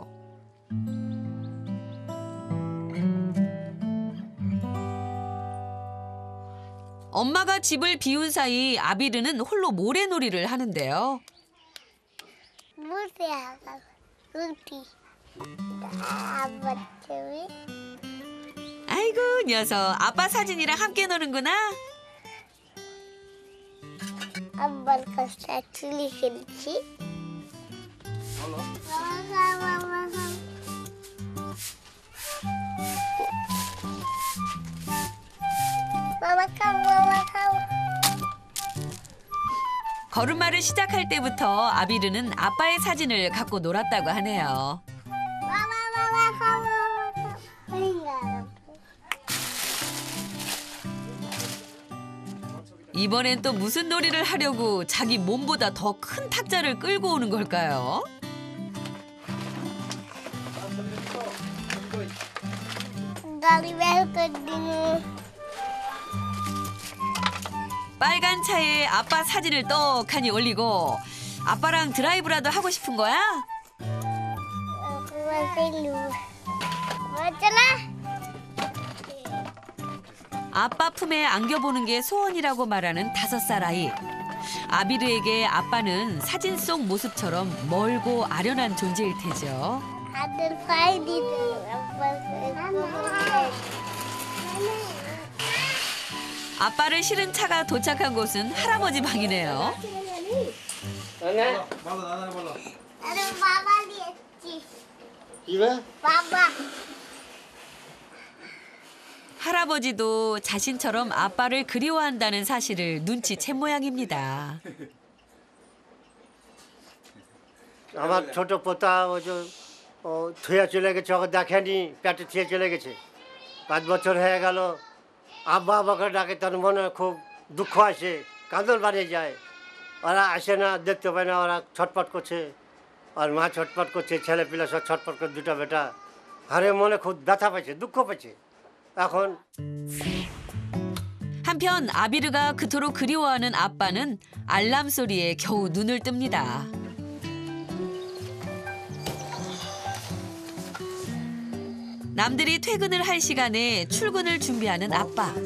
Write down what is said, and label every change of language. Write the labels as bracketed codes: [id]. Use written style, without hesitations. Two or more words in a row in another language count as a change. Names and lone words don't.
[ko] 엄마가 집을 비운 사이 아비르는 홀로 모래놀이를 하는데요. 아이고, 녀석 아빠 사진이랑 함께 노는구나. [bn] আব্বার কাছে অ্যাকচুয়ালি খেলছি। বাবা খাও, বাবা খাও। [ko] 걸음마를 시작할 때부터 아비르는 아빠의 사진을 갖고 놀았다고 하네요. [bn] বাবা বাবা খাও, বাবা খাও। [ko] 이번엔 또 무슨 놀이를 하려고 자기 몸보다 더 큰 탁자를 끌고 오는 걸까요? [bn] গাড়ি বের করে দিন। [ko] 빨간 차에 아빠 사진을 떡하니 올리고 아빠랑 드라이브라도 하고 싶은 거야? 아빠 품에 안겨보는 게 소원이라고 말하는 5살 아이. 아비르에게 아빠는 사진 속 모습처럼 멀고 아련한 존재일 테죠. 아들 파이 দিতে 아빠를 실은 차가 도착한 곳은 할아버지 방이네요. [bn] আরে বাবা দিয়েছি। বাবা। [ko] 할아버지도 자신처럼 아빠를 그리워한다는 사실을 눈치챈 모양입니다. [bn] আমার ছোট পোতা ওই যে থুয়ে চলে গেছে, ওকে দেখেনি, পেটে থুয়ে চলে গেছে। 5 বছর হয়ে গেল। আব্বা আব্বাকে ডাকে, তার মনে খুব দুঃখ আসে, কাঁদল বাড়িয়ে যায়। ওরা আসে না, দেখতে পায় না, ওরা ছটপট করছে। আর মা ছটপট করছে, ছেলে পিলা সব ছটপট করে, দুটা বেটা। আরে মনে খুব ব্যথা পাইছে, দুঃখ পাইছে। এখন [ko] 한편 아비르가 그토록 그리워하는 아빠는 알람 소리에 겨우 눈을 뜹니다. 남들이 퇴근을 할 시간에 출근을 준비하는 아빠.